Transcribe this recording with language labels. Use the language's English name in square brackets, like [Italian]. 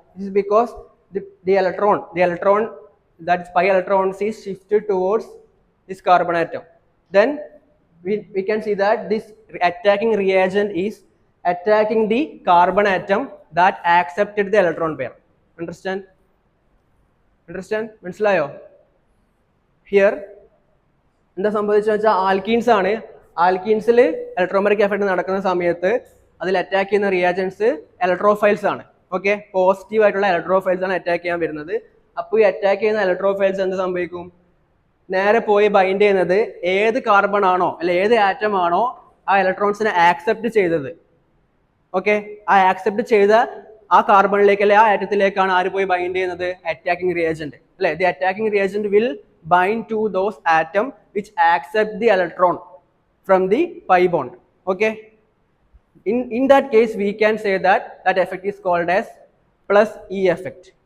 [English] This is because the electron that is pi electrons is shifted towards this carbon atom. Then we can see that this attacking reagent is attacking the carbon atom that accepted the electron pair. Understand? Understand? [Malayalam] മനസ്സിലായോ? Here എന്താ സംഭവിച്ചതെന്ന് വെച്ചാൽ alkenes ആണ്. ആൽക്കീൻസിൽ electromeric effect നടക്കുന്ന സമയത്ത് അതിൽ attack ചെയ്യുന്ന റിയാജൻസ് electrophiles ആണ്. ഓക്കെ, പോസിറ്റീവ് ആയിട്ടുള്ള ഇലക്ട്രോഫൈൽസ് ആണ് അറ്റാക്ക് ചെയ്യാൻ വരുന്നത്. അപ്പോൾ ഈ അറ്റാക്ക് ചെയ്യുന്ന ഇലക്ട്രോഫൈൽസ് എന്ത് സംഭവിക്കും? നേരെ പോയി ബൈൻഡ് ചെയ്യുന്നത് ഏത് കാർബൺ ആണോ അല്ലെ ഏത് ആറ്റം ആണോ ആ ഇലക്ട്രോൺസിനെ ആക്സെപ്റ്റ് ചെയ്തത്. ഓക്കെ, ആ ആക്സെപ്റ്റ് ചെയ്ത ആ കാർബണിലേക്ക് അല്ലെ ആ ആറ്റത്തിലേക്കാണ് ആര് പോയി ബൈൻഡ് ചെയ്യുന്നത്? അറ്റാക്കിംഗ് റിയേജന്റ് അല്ലെ. [English] The attacking reagent will bind to those atom which accept the electron from the pi bond. Okay, in that case we can say that that effect is called as plus E effect.